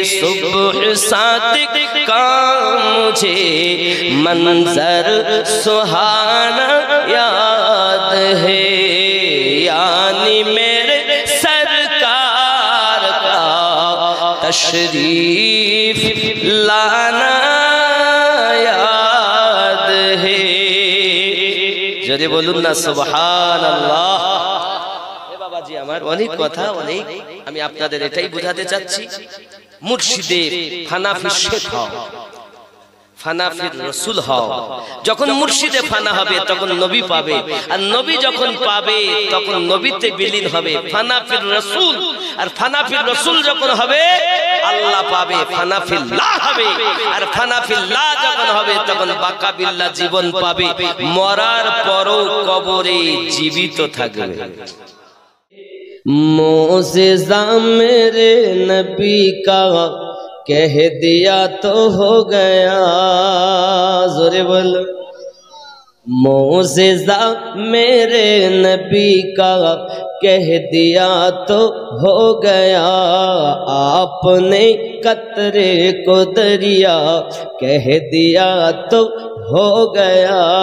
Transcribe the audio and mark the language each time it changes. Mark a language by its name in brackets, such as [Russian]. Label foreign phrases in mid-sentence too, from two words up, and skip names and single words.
[Urdu] صبح صادق کا مجھے منظر سہانا یاد ہے، یعنی میرے سرکار کا تشریف لانا یاد ہے۔ [Bangla] ذرا بولুন না সুবহানাল্লাহ। বাবা জি আমার অনেক কথা, অনেক আমি আপনাদের এটাই বোঝাতে চাচ্ছি, মুর্শিদের হানাফি শেখ হও, [Arabic] فنا في الرسول [Bangla] হও। যখন মুর্শিদে ফানা হবে তখন নবী পাবে, আর নবী যখন পাবে তখন নবীতে বিলীন হবে। [Arabic] فنا في الرسول [Bangla] আর [Arabic] فنا في الرسول [Bangla] যখন হবে আল্লাহ পাবে, ফানাফিল্লাহ হবে। আর ফানাফিল্লাহ যখন হবে তখন [Arabic] بقاء بالله [Bangla] জীবন পাবে, মরার পরও কবরে জীবিত থাকবে। [Urdu] موجزہ میرے نبی کا کہہ دیا تو ہو گیا، ذرا بولو موجزہ میرے نبی کا کہہ دیا تو ہو گیا، آپ نے قطرے کو دریا کہہ دیا تو ہو گیا،